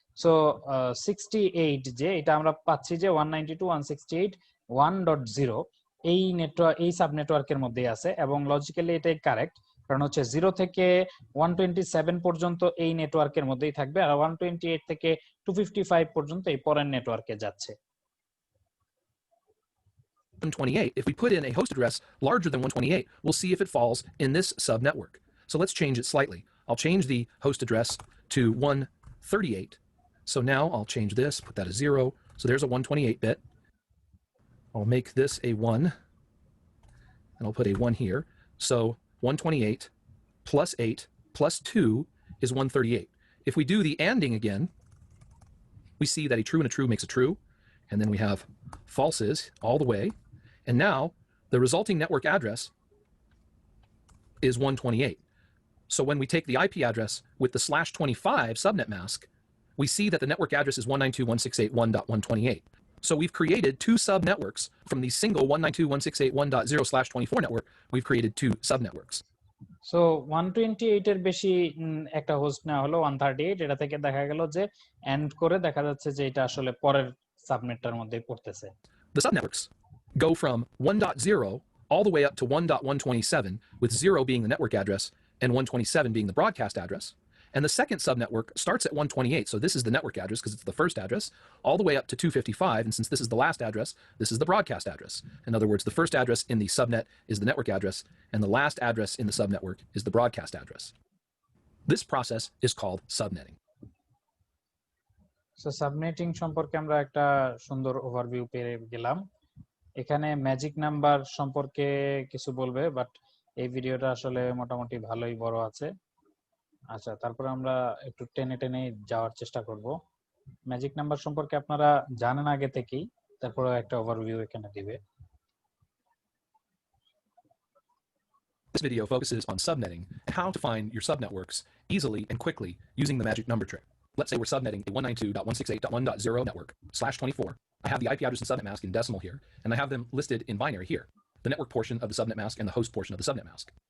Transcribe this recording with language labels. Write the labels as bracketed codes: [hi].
[bn] So 68 যে এটা আমরা পাচ্ছি যে 192.168.1.0 এই নেটওয়ার্ক, এই সাব নেটওয়ার্কের মধ্যেই আছে, এবং লজিক্যালি এটাই কারেক্ট, কারণ হচ্ছে 0 থেকে 127 পর্যন্ত এই নেটওয়ার্কের মধ্যেই থাকবে, আর 128 থেকে 255 পর্যন্ত এই পরের নেটওয়ার্কে যাচ্ছে। [en] 128, if we put in a host address larger than 128, we'll see if it falls in this subnetwork. So let's change it slightly. I'll change the host address to 138. So now I'll change this, put that as 0. So there's a 128 bit. I'll make this a 1, and I'll put a 1 here. So 128 plus 8 plus 2 is 138. If we do the ANDing again, we see that a true and a true makes a true, and then we have falses all the way. And now the resulting network address is 128. So when we take the IP address with the /25 subnet mask, we see that the network address is 192.168.1.128. So we've created 2 subnetworks from the single 192.168.1.0/24 network. We've created 2 subnetworks. [bn] So 128 এর বেশি একটা host নেওয়া হলো 138, এটা থেকে দেখা গেল যে এন্ড করে দেখা যাচ্ছে যে এটা আসলে পরের সাবনেটটার মধ্যে পড়তেছে। [en] The subnetworks go from 1.0 all the way up to 1.127, with 0 being the network address and 127 being the broadcast address. And the second subnetwork starts at 128, so this is the network address because it's the first address, all the way up to 255, and since this is the last address, this is the broadcast address. In other words, the first address in the subnet is the network address, and the last address in the subnetwork is the broadcast address. This process is called subnetting. [bn] So subnetting সম্পর্কে আমরা একটা সুন্দর overview পেয়ে গেলাম। এখানে magic number সম্পর্কে কিছু বলবে, বাট এই ভিডিওটা আসলে মোটামুটি ভালোই বড় আছে। আচ্ছা, তারপরে আমরা একটু টেনে টেনে যাওয়ার চেষ্টা করব। ম্যাজিক নাম্বার সম্পর্কে আপনারা জানেন আগে থেকেই, তারপরে একটা ওভারভিউ এখানে দিবে। [en] This video focuses on subnetting and how to find your subnetworks easily and quickly using the magic number trick. Let's say we're subnetting a 192.168.1.0 network /24. I have the IP address and subnet mask in decimal here, and I have them listed in binary here, the network portion of the subnet mask and the host portion of the subnet mask.